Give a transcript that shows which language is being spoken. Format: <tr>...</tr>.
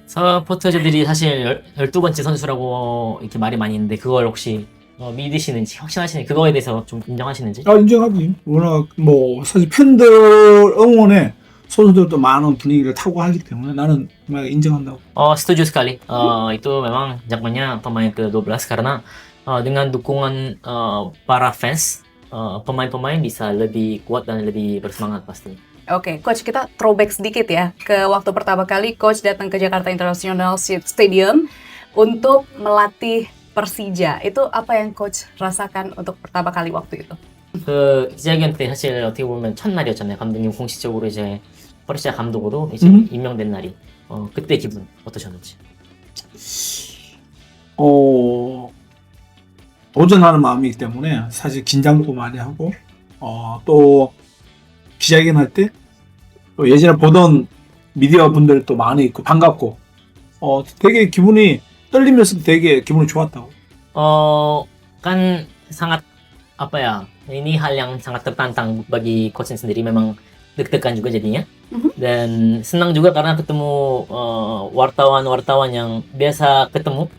<ko>서포터즈들이 사실 12번째 선수라고 이렇게 말이 많이 있는데 그걸 혹시 믿으시는지, 확신하시는지, 그거에 대해서 좀 인정하시는지? 인정하지. 워낙 사실 팬들 응원에 선수들도 많은 분위기를 타고 하기 때문에 나는 정말 인정한다고.</ko> <id>Setuju sekali. Itu memang Jakmania pemain ke-12 karena dengan dukungan para fans, pemain-pemain bisa lebih kuat dan lebih bersemangat pasti. Oke, Coach, kita throwback sedikit ya ke waktu pertama kali Coach datang ke Jakarta International Stadium untuk melatih Persija. itu apa yang Coach rasakan untuk pertama kali waktu itu?</id> <ko>그 기자회견 때 사실 어떻게 보면 첫날이었잖아요. 감독님 공식적으로 이제 퍼시아 감독으로 이제 임명된 날이. 그때 기분 어떠셨는지? 도전하는 마음이기 때문에 사실 긴장도 많이 하고 또 기자회견 할 때 또 예전에 보던 미디어 분들 또 많이 있고 반갑고 되게 기분이 떨리면서도 되게 기분이 좋았다고.</ko> <id>Kan sangat apa ya? Ini hal yang sangat tertantang bagi coach sendiri, memang deg-degan juga jadinya. Dan senang juga karena ketemu wartawan-wartawan yang biasa ketemu.</id>